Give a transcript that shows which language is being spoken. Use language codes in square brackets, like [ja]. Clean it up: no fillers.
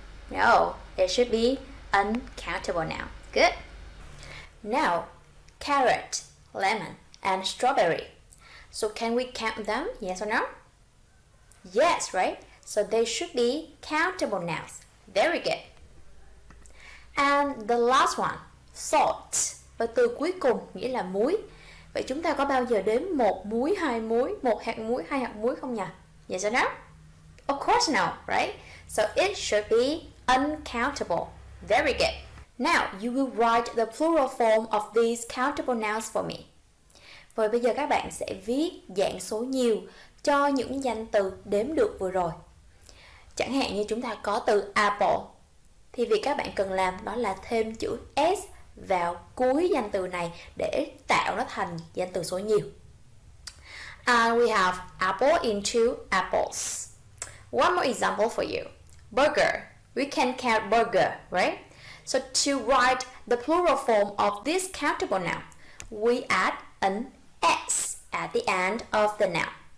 [en] No, it should be uncountable noun. Good. Now, carrot, lemon, and strawberry. So can we count them? Yes or no? Yes, right? So they should be countable nouns. Very good. And the last one, salt. [vi] Và từ cuối cùng nghĩa là muối. Vậy chúng ta có bao giờ đếm một muối, hai muối, một hạt muối, hai hạt muối không nhỉ? [en] Yes or no? Of course no, right? So it should be uncountable. Very good. Now you will write the plural form of these countable nouns for me. [vi] Vậy bây giờ các bạn sẽ viết dạng số nhiều cho những danh từ đếm được vừa rồi. Chẳng hạn như chúng ta có từ apple, thì việc các bạn cần làm đó là thêm chữ s vào cuối danh từ này để tạo nó thành danh từ số nhiều. [en] And we have apple into apples. One more example for you. Burger. We can count burger, right? So to write the plural form of this countable noun, we add an s at the end of the noun.